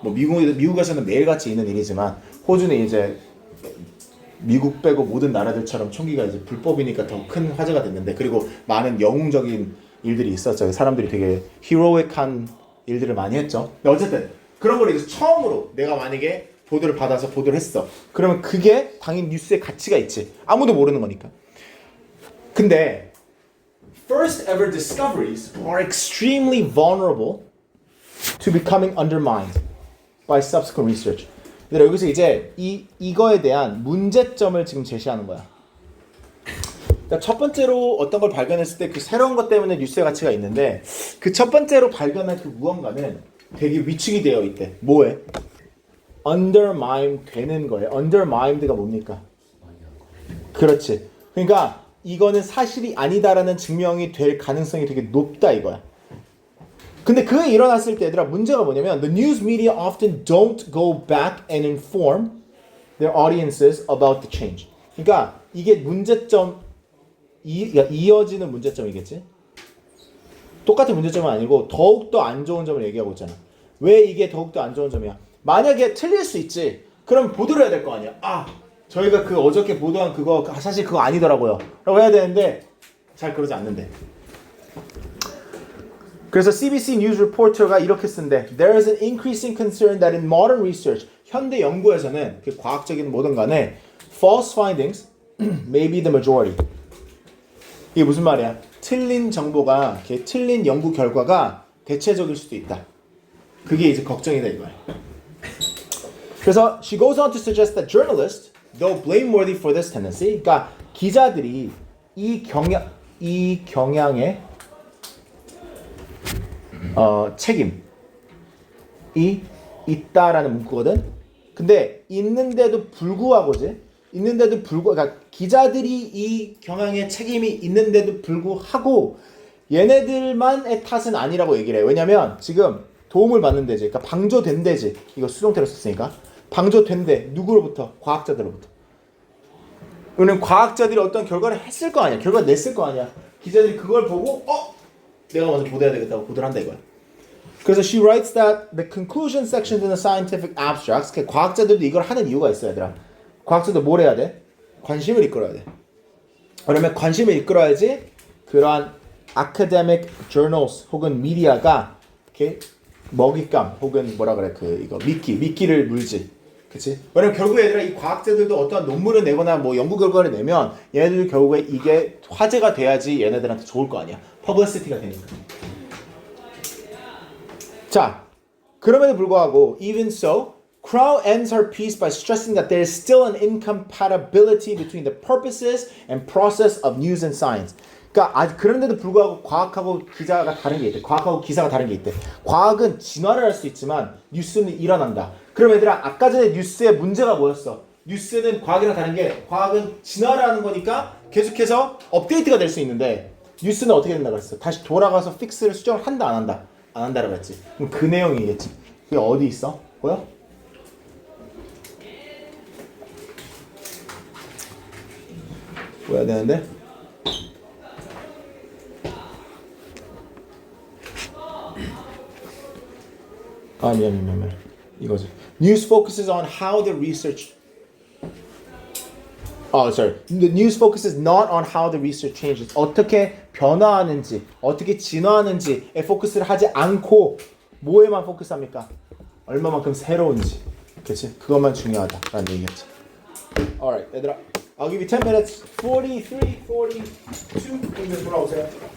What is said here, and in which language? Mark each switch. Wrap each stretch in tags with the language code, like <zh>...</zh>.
<ko>뭐 미국에서는 매일같이 있는 일이지만 호주는 이제 미국 빼고 모든 나라들처럼 총기가 이제 불법이니까 더 큰 화제가 됐는데, 그리고 많은 영웅적인 일들이 있었죠. 사람들이 되게 히로익한 일들을 많이 했죠. 근데 어쨌든 그런 걸 이제 처음으로 내가 만약에 보도를 받아서 보도를 했어. 그러면 그게 당연히 뉴스의 가치가 있지. 아무도 모르는 거니까. 근데</ko> <en>first ever discoveries are extremely vulnerable to becoming undermined by subsequent research.</en> <ko>근데 여기서 이제 이거에 대한 문제점을 지금 제시하는 거야. 그러니까 첫 번째로 어떤 걸 발견했을 때 그 새로운 것 때문에 뉴스의 가치가 있는데, 그 첫 번째로 발견한 그 무언가는 되게 위축이 되어 있대. 뭐에? undermine 되는 거예요. undermined가 뭡니까? 그렇지. 그러니까 이거는 사실이 아니다라는 증명이 될 가능성이 되게 높다 이거야. 근데 그게 일어났을 때 얘들아 문제가 뭐냐면</ko> <en>the news media often don't go back and inform their audiences about the change.</en> <ko>그러니까 이게 문제점 이어지는 문제점이겠지. 똑같은 문제점은 아니고 더욱더 안 좋은 점을 얘기하고 있잖아. 왜 이게 더욱더 안 좋은 점이야? 만약에 틀릴 수 있지. 그럼 보도를 해야 될 거 아니야. 저희가 그 어저께 보도한 그거 사실 그거 아니더라고요 라고 해야 되는데 잘 그러지 않는데. 그래서 CBC News Reporter가 이렇게 쓴대.</ko> <en>There is an increasing concern that in modern research,</en> <ko>현대 연구에서는 그 과학적인 뭐든 간에</ko> <en>false findings may be the majority.</en> <ko>이게 무슨 말이야? 틀린 정보가, 틀린 연구 결과가 대체적일 수도 있다. 그게 이제 걱정이다 이거야. 그래서</ko> <en>she goes on to suggest that journalists, though blameworthy for this tendency,</en> <ko>그러니까 기자들이 이 경향의 책임이 있다라는 문구거든. 근데 있는데도 불구하고 그러니까 기자들이 이 경향의 책임이 있는데도 불구하고 얘네들만의 탓은 아니라고 얘기를 해. 왜냐면 지금 도움을 받는 데지, 그러니까 방조된 데지. 이거 수동태로 썼으니까 방조된 데 누구로부터? 과학자들로부터. 왜냐면 과학자들이 어떤 결과를 했을 거 아니야. 결과를 냈을 거 아니야. 기자들이 그걸 보고 내가 먼저 보도해야 되겠다고 보도를 한다 이거야. 그래서</ko> <en>she writes that the conclusion sections in the scientific abstracts,</en> <ko>과학자들도 이걸 하는 이유가 있어 얘들아. 과학자도 뭘 해야 돼? 관심을 이끌어야 돼. 그러면 관심을 이끌어야지 그러한</ko> <en>academic journals</en> <ko>혹은 미디어가 이렇게 먹잇감 혹은 뭐라 그래 이거 미끼를 물지. 그치? 왜냐면 결국에 얘들아 이 과학자들도 어떠한 논문을 내거나 뭐 연구 결과를 내면 얘네들 결국에 이게 화제가 돼야지 얘네들한테 좋을 거 아니야. 퍼블리시티가 되니까. 자, 그럼에도 불구하고</ko> <en>even so, Crow ends her piece by stressing that there is still an incompatibility between the purposes and process of news and science.</en> <ko>그러니까 그런데도 불구하고 과학하고 기자가 다른 게 있대. 과학하고 기사가 다른 게 있대. 과학은 진화를 할 수 있지만 뉴스는 일어난다. 그럼 얘들아 아까 전에 뉴스의 문제가 뭐였어? 뉴스는 과학이랑 다른 게 과학은 진화를 하는 거니까 계속해서 업데이트가 될 수 있는데 뉴스는 어떻게 된다 그랬어? 다시 돌아가서 픽스를 수정을 한다 안 한다? 안 한다라고 했지. 그럼 그 내용이겠지. 그게 어디 있어? 보여? 보여야 되는데 미안 이거지.</ko> <en>News focuses on how the research The news focuses not on how the research changes.</en> <ko>어떻게 변화하는지, 어떻게 진화하는지에 포커스를 하지 않고 뭐에만 포커스합니까? 얼마만큼 새로운지. 그치? 그것만 중요하다라는 얘기겠지.</ko> <en>Alright,</en> <ko>얘들아.</ko> <en>I'll give you 10 minutes. 43, 42.</en> <ko>그러면 돌아오세요.</ko>